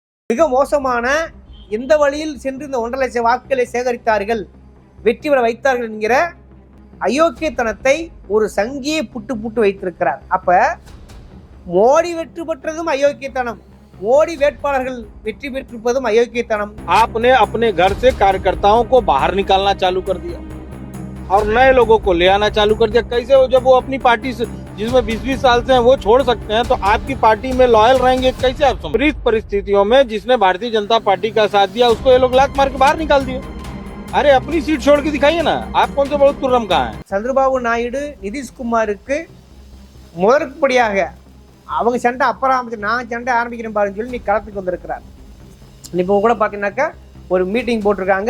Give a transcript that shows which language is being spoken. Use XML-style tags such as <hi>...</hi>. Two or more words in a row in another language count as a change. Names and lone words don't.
<ta>மிக மோசமான எந்த வழியில் சென்று இந்த 1.5 லட்சம் வாக்குகளை சேகரித்தார்கள், வெற்றி பெற வைத்தார்கள் என்கிற அயோக்கியத்தனத்தை ஒரு சங்கியை புட்டு வைத்திருக்கிறார். அப்ப மோடி வெற்றி பெற்றதும் அயோக்கியத்தனம், மோடி வேட்பாளர்கள் வெற்றி பெற்றிருப்பதும் அயோக்கியத்தனம்.</ta> <hi>आपने अपने घर से कार्यकर्ताओं को बाहर निकालना चालू कर दिया और नए लोगों को ले आना चालू कर दिया। कैसे हो, जब वो अपनी पार्टी से जिसमें 20-20 साल से हैं वो छोड़ सकते हैं तो आपकी पार्टी में लॉयल रहेंगे कैसे? आप विपरीत परिस्थितियों में जिसने भारतीय जनता पार्टी का साथ दिया उसको ये लोग लात मार के बाहर निकाल दिए। अरे अपनी सीट छोड़ के दिखाइए ना, आप कौन से बहुत तुर्रम कहाँ हैं?</hi> <ta>சந்திரபாபு நாயுடு நிதிஷ்குமாருக்கு முதற்படியாக அவங்க சண்டை அப்புறம் ஆரம்பிச்சு நான் சண்டை ஆரம்பிக்கிறேன் பாருன்னு சொல்லி நீ களத்துக்கு வந்திருக்கிறார். இப்போ கூட பார்த்தீங்கன்னாக்கா ஒரு மீட்டிங் போட்டிருக்காங்க.</ta>